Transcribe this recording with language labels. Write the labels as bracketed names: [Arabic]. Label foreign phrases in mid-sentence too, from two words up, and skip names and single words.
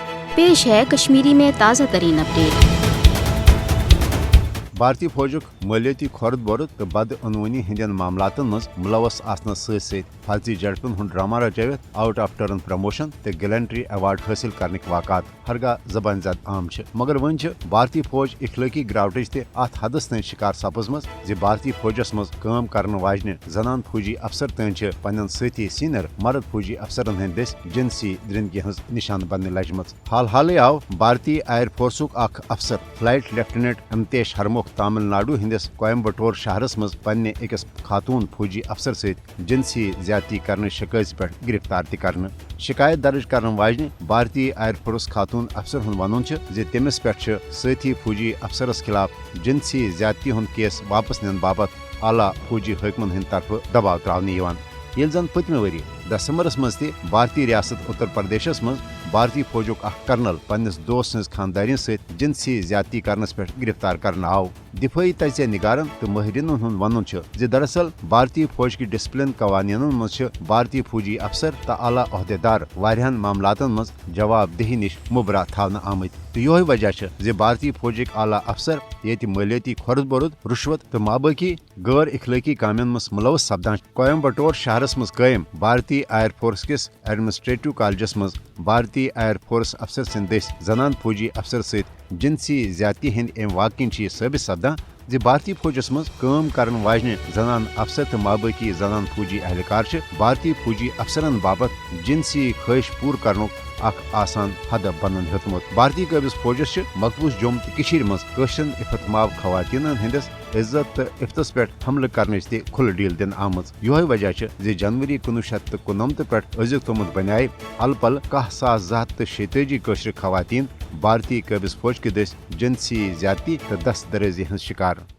[Urdu] पेश है कश्मीरी में ताज़ा तरीन अपडेट। [Kashmiri] भारतीय फौजुक मालियाती खर्द बर्द तो बदअनवनी हंदन मामलातन मज मुलवस आसनस सत फर्जी झड़पन हूं ड्रामा रचवित [English] out of turn promotion [Kashmiri] तो [English] gallantry award [Kashmiri] हासिल करने वाक़ात हरगा जबान जद आम मगर वन भारतीय फौज इखलाकी ग्रावटच तथ हदस तन शिकार सपजम जि भारतीय फौजस मज काम करने वाजन जनान फौजी अफसर तन पन्न साथी सीनियर मर्द फौजी अफसरन हंद दस जिनसी दरिंदगी हज निशान बनने लजम। हाल हाल आव भारतीय एयर फोर्सुक अफसर [English] flight lieutenant [Kashmiri] अमतेश हरमुख तमिलनाडु हंदिस कोयम्बटूर शहरस मज पन्ने अकिस खातून फौजी अफसर सहित जिनसी ज्यादती करने शिकायत पे गिरफ्तार कर शिकायत दर्ज करने वाजन भारतीय [English] air force [Kashmiri] खातून अफसर हुंद वनुन तमिस पे साथी फौजी अफसरस खिलाफ जिनसी ज्यादती हुंद केस वापस निन बाबत आला फौजी हकमन हंद तरफ दबाव त्रावने ये जन पतमे वरी दिसंबरस मज भारतीय रियासत उत्तर प्रदेशस मज भारतीय फौजुक कर्नल पन्निस दोस्त सज खानदारिन सहित जिनसी ज्यादती करनस पे गिरफ्तार करना आव। दिफाई तजिया निगारन तो माहिरीन हुंद वनुन दरअसल भारतीय फौज की डिसिप्लिन कवानीन मज भारतीय फौजी अफसर तो आला अहदेदार वारियान मामलातन मज जवाबदेही निश मुबरा थावना आमत तो यो वजह भारतीय फौजिक आला अफसर ये मालियाती खर्द बरुद रुश्वत तो माबाकी गैर इखलाकी कामन मज मुलवस सपदान कोयम्बटूर शहरस मज कायम भारतीय [English] air force [Kashmiri] किस एडमिनिस्ट्रेटिव कॉलेजस मज भारतीय [English] air force [Kashmiri] अफसर सिंद जनान फौजी अफसर सहित जिनसी ज्यादती हंद अम वाकन साबित सपदान भारतीय फौजस मज काम करन वाजन जनान अफसर तो माबाकी जनान फौजी एहलकार भारतीय फौजी अफसरन बाबत जिनसी ख्वाहिश पूर करनुक आसान हद बनन हेतुमत। भारतीय काबिज फौजस मकबूज जोम तो मज कशन इफतमाव खवातीन हंदिस इज्जत तो इफ्तस पे हमल करने खुल डील दिन आम। यो वजह जनवरी 1999 पे अजुक तोमुत बन अल पल 10,286 खवातीन भारतीय काबिज फौज के दस जिनसी ज्यादती तो दस्त दरेजी हंस शिकार।